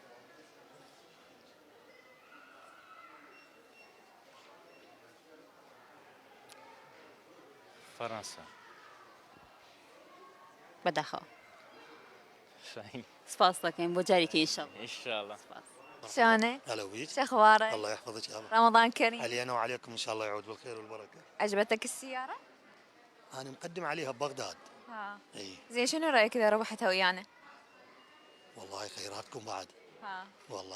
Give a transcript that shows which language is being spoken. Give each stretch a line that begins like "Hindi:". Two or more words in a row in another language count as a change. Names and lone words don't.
Central Kurdish: فەڕەنسا بەداخەوە شاهین سپاس دەکەین بۆ جارێکی ئینشاڵڵا. ئینشاءڵڵا.
Arabic: شلونك؟ هلا ويك. شو اخبارك؟ الله يحفظك يا رب. رمضان كريم. علينا وعليكم ان شاء الله يعود بالخير والبركه. عجبتك السيارة؟ انا مقدم عليها ببغداد. ها. اي زين شنو رايك اذا ربحتها ويانا؟ والله خيراتكم بعد. ها. والله